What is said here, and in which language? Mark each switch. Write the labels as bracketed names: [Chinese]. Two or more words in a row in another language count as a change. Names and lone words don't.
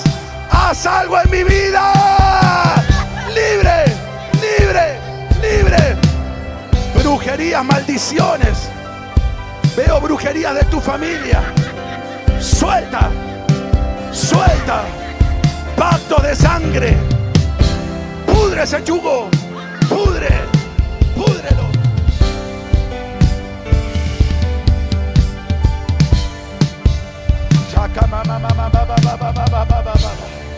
[Spanish] Haz algo en mi vida. Libre, libre, libre. Brujerías, maldiciones. Veo brujerías de tu familia. Suelta, suelta. Pacto de sangre. Pudre ese yugo. Pudre, púdrelo. Mama, mama, mama, mama, mama, mama, mama.